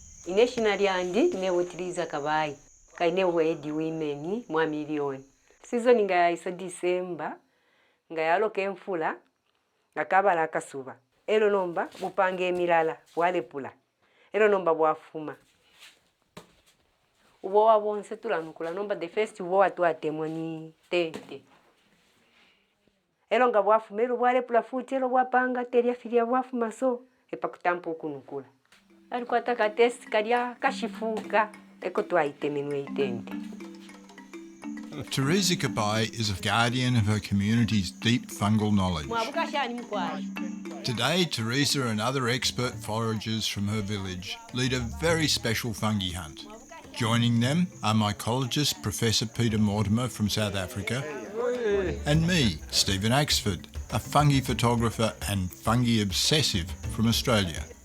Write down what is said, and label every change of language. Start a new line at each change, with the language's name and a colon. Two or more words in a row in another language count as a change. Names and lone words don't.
Bemba: National yandi ne Theresa Kabaye kaine Headwoman mwa million season nga isa December nga yaloka enfula ngakabala akasuba ero nomba bupange emirala bwalepula ero nomba bwafuma ubo wabonse tulanukula nomba
English: the first
Bemba: ubo watu atemwa ni tente ero nga bwafuma ero bwalepula futi ero bwapanga teria filia bwafuma so epakutampo kunukula alikuwa ataka test kalia kashifuka eko twaitemenwe itente.
English: Theresa Kabaye is a guardian of her community's deep fungal knowledge. Today, Theresa and other expert foragers from her village lead a very special fungi hunt. Joining them are mycologist Professor Peter Mortimer from South Africa and me, Stephen Axford, a fungi photographer and fungi obsessive from Australia.